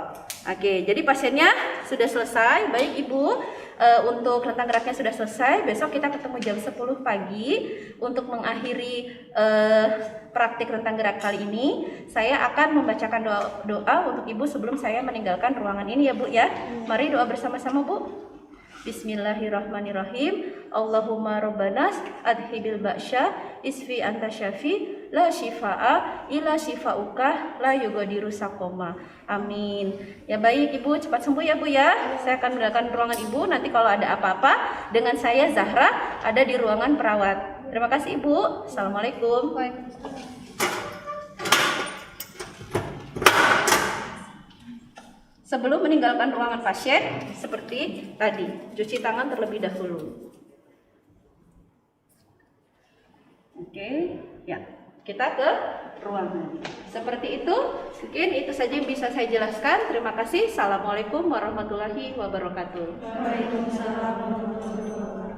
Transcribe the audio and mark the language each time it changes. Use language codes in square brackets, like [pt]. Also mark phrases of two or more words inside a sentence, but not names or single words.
[id] Oke, jadi pasiennya sudah selesai. Baik Ibu, untuk rentang geraknya sudah selesai. Besok kita ketemu jam 10 pagi untuk mengakhiri praktik rentang gerak kali ini. Saya akan membacakan doa untuk Ibu sebelum saya meninggalkan ruangan ini ya Bu ya. Mari doa bersama-sama Bu. [ar] بسم الله الرحمن الرحيم. اللهم رب الناس أذهب البأس اشف أنت الشافي لا شفاء إلا شفاؤك لا يغادر سقما. [id] Amin. Ya baik Ibu, cepat sembuh ya Bu ya. Saya akan meninggalkan ruangan Ibu. Nanti kalau ada apa-apa dengan saya Zahra ada di ruangan perawat. Terima kasih Ibu. Assalamualaikum. Sebelum meninggalkan ruangan pasien, seperti tadi, cuci tangan terlebih dahulu. Oke, ya, kita ke ruangan. Seperti itu, mungkin itu saja yang bisa saya jelaskan. Terima kasih. [ar] السلام عليكم ورحمة الله وبركاته. وعليكم السلام ورحمة الله وبركاته.